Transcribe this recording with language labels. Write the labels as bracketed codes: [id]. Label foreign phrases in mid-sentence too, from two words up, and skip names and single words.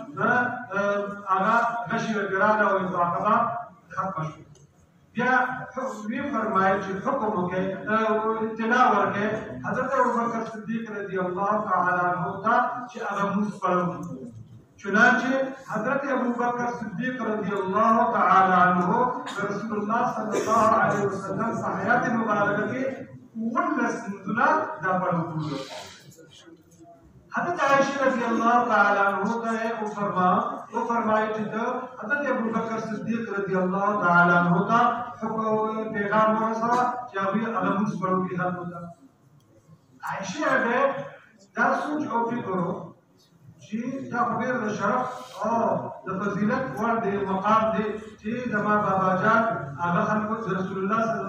[ps] هغه غشي ورته راغله او مراقبه ختمه شوه بیا وی فرمایل چې حکم وکړي اطلاع ورکړي حضرت ابوبکر صدیق [ar] رضی الله تعالی عنه [ps] ته چې هغه لمونځ پړاو چنانچه حضرت ابوبکر صدیق [ar] رضی الله تعالی عنه [ps] رسول الله [ar] صلی الله علیه وسلم [ps] په حیات مبارکه کې 19 لمونځونه دا پړاو کړل حضرت عائشہ [ar] رضی اللہ تعالی عنہ [ps] ته فرمایي چې حضرت ابوبکر صدیق [ar] رضی اللہ تعالی عنہ [ps] ته پیغام ورسوه چې هغوی هغه لمونځ پړاو کړي خلکو ته عائشہ دا سوچ او فکر و چې دا خو ډېر د شرف او د فضیلت وړ دی مقام دی چې زما بابا جان هغه خلکو د رسول الله صلی